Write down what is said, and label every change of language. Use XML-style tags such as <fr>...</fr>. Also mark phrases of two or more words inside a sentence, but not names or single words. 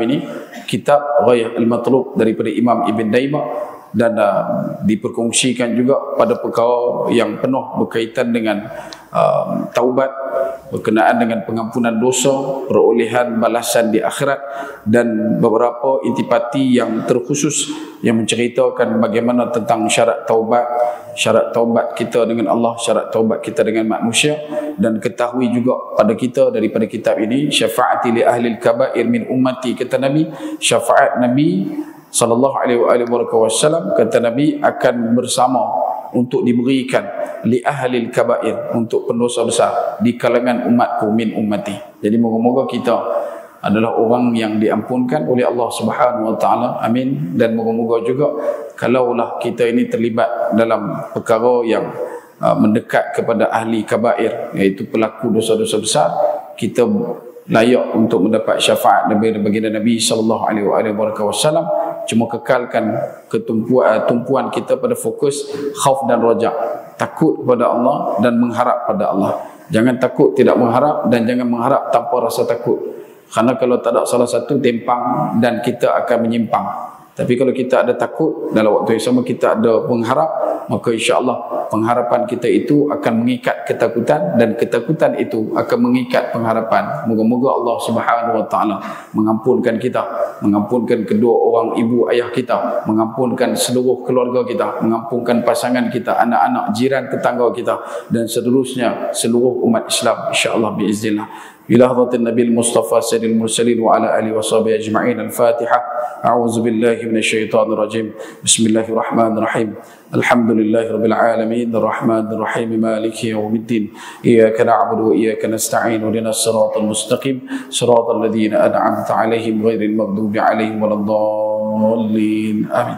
<ms>ini kitab Ghayah al-Matlub daripada Imam Ibn Daimah, dan diperkongsikan juga pada perkara yang penuh berkaitan dengan taubat, berkenaan dengan pengampunan dosa, perolehan balasan di akhirat, dan beberapa intipati yang terkhusus yang menceritakan bagaimana tentang syarat taubat kita dengan Allah, syarat taubat kita dengan manusia. Dan ketahui juga pada kita daripada kitab ini,</ms> <ar>شفاعتي لأهل الكبائر من أمتي,</ar> <ms>kata Nabi, syafaat Nabi</ms> <ar>صلى الله عليه وسلم,</ar> <ms>kata Nabi, akan bersama untuk diberikan</ms> <ar>لأهل الكبائر,</ar> <ms>untuk pendosa besar di kalangan umatku</ms> <ar>من أمتي.</ar> <ms>Jadi moga-moga kita adalah orang yang diampunkan oleh Allah</ms> <ar>سبحانه وتعالى.</ar> <ms>Amin. Dan moga-moga juga kalaulah kita ini terlibat dalam perkara yang mendekat kepada</ms> <ar>أهل الكبائر,</ar> <ms>iaitu pelaku dosa-dosa besar, kita layak untuk mendapat syafaat daripada baginda Nabi</ms> <ar>صلى الله عليه وسلم.</ar> <ms>Cuma kekalkan tumpuan kita pada fokus khauf dan raja, takut kepada Allah dan mengharap pada Allah. Jangan takut tidak mengharap, dan jangan mengharap tanpa rasa takut. Karena kalau tak ada salah satu, timpang dan kita akan menyimpang. Tapi kalau kita ada takut, dalam waktu yang sama kita ada mengharap, maka</ms> <ar>إن شاء الله</ar> <ms>pengharapan kita itu akan mengikat ketakutan, dan ketakutan itu akan mengikat pengharapan. Moga-moga Allah</ms> <ar>سبحانه وتعالى</ar> <ms>mengampunkan kita, mengampunkan kedua orang ibu ayah kita, mengampunkan seluruh keluarga kita, mengampunkan pasangan kita, anak-anak, jiran, tetangga kita, dan seterusnya seluruh umat Islam</ms> <ar>إن شاء الله بإذن الله. بلحظة النبي المصطفى سيد المرسلين وعلى آله وصحبه أجمعين. الفاتحة. أعوذ بالله من الشيطان الرجيم. بسم الله الرحمن الرحيم. الحمد لله رب العالمين الرحمن الرحيم مالك يوم الدين. إياك نعبد وإياك نستعين اهدنا الصراط المستقيم صراط الذين أنعمت عليهم غير المغضوب عليهم ولا الضالين آمين.</ar>